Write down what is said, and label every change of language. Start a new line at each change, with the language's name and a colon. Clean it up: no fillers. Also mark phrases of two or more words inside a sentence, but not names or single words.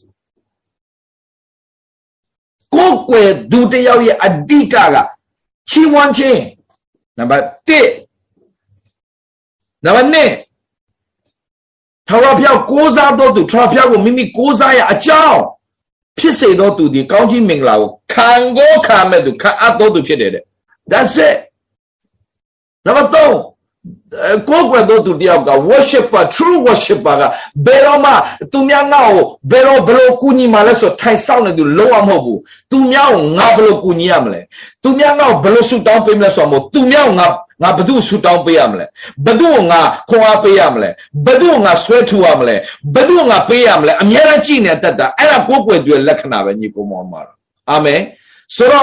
Burmese: ကိုယ်ကွယ်သူတယောက်ရဲ့အဓိကချီးမွမ်းခြင်းနံပါတ်1နံပါတ်2ထာဝရဘုရားကိုးစား တော်သူထာဝရဘုရားကိုမိမိကိုးစားရအကြောင်းဖြစ်စေတော်သူဒီကောင်းကြီးမင်္ဂလာကိုခံမဲ့သူခံအပ်တော်သူဖြစ်တယ်တဲ့
English: that's it
Burmese: နံပါတ်3ကိုယ်ကွယ်တော်သူတယောက်က
English: worshipper true worshipper
Burmese: ကဘယ်တော့မှသူများငါ့ကိုဘယ်လိုကူညီမှလဲဆိုထိုင်ဆောင်နေသူလုံးဝမဟုတ်ဘူးသူများကိုငါဘယ် လိုကူညီရမလဲသူများငါ့ကိုဘယ်လိုဆူတောင်းပေးမလဲဆိုတော့သူများကိုငါဘယ်သူဆူတောင်းပေးရမလဲဘယ်သူကိုငါခွန်အားပေးရမလဲဘယ်သူကိုငါဆွဲထူရမလဲဘယ်သူကိုငါပေးရမလဲအများအားကြည့်နေတတ်တာအဲ့ဒါကိုယ်ကွယ်သူရဲ့လက္ခဏာပဲညီကိုမောင်မတော်အာမင်ဆိုတော့